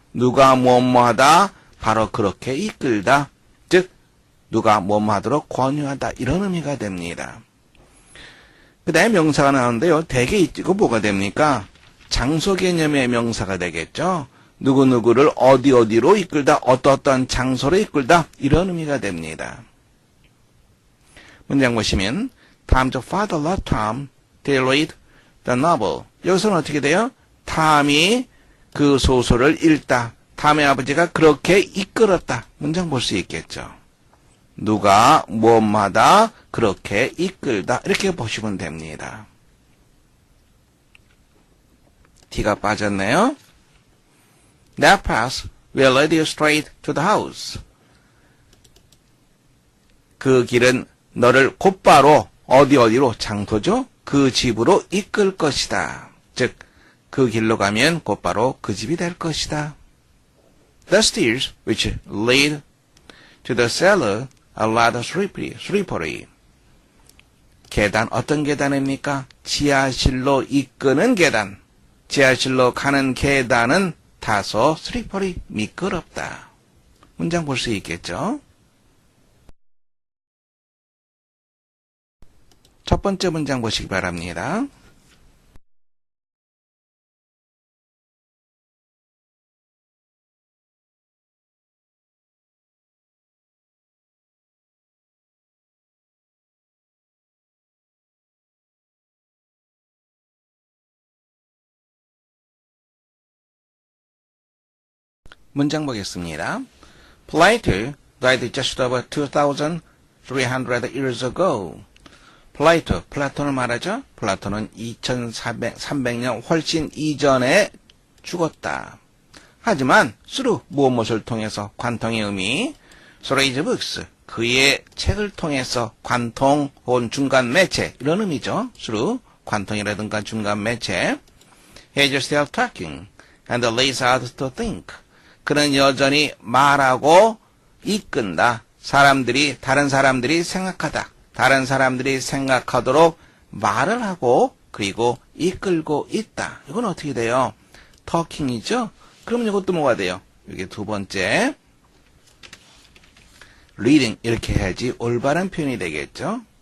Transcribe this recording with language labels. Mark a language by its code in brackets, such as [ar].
[ko] 누가 뭐 하다, 바로 그렇게 이끌다, 즉 누가 뭐 하도록 권유하다 이런 의미가 됩니다. 그 다음에 명사가 나오는데요. 대개 이거 뭐가 됩니까? 장소 개념의 명사가 되겠죠. 누구누구를 어디로 이끌다, 어떤 장소로 이끌다 이런 의미가 됩니다. 문장 보시면 [en] Tom's father let Tom to read the novel. [ko] 여기서는 어떻게 돼요? 탐이 그 소설을 읽다. 탐의 아버지가 그렇게 이끌었다. 문장 볼 수 있겠죠. 누가 무엇마다 그렇게 이끌다 이렇게 보시면 됩니다. T가 빠졌네요. [en] That path will lead you straight to the house. [ko] 그 길은 너를 곧바로 어디로 장소죠? 그 집으로 이끌 것이다. 즉, 그 길로 가면 곧바로 그 집이 될 것이다. [en] The stairs which lead to the cellar are rather slippery. [ko] 계단, 어떤 계단입니까? 지하실로 이끄는 계단. 지하실로 가는 계단은 다소 슬리퍼리 미끄럽다. 문장 볼 수 있겠죠? 첫 번째 문장 보시기 바랍니다. 문장 보겠습니다. [en] Plato died just over 2,300 years ago. [ko] 플라톤을 말하죠. 플라톤은 2,300년 훨씬 이전에 죽었다. 하지만 through 무엇을 통해서 관통의 의미 [en] through his books [ko] 그의 책을 통해서 관통 혹은 중간 매체 이런 의미죠. [en] through [ko] 관통이라든가 중간 매체 [en] he is still talking and leads others to think [ko] 그는 여전히 말하고 이끈다. 다른 사람들이 생각하다. 다른 사람들이 생각하도록 말을 하고 그리고 이끌고 있다. 이건 어떻게 돼요? talking이죠? 그럼 이것도 뭐가 돼요? 이게 두 번째. reading 이렇게 해야지 올바른 표현이 되겠죠?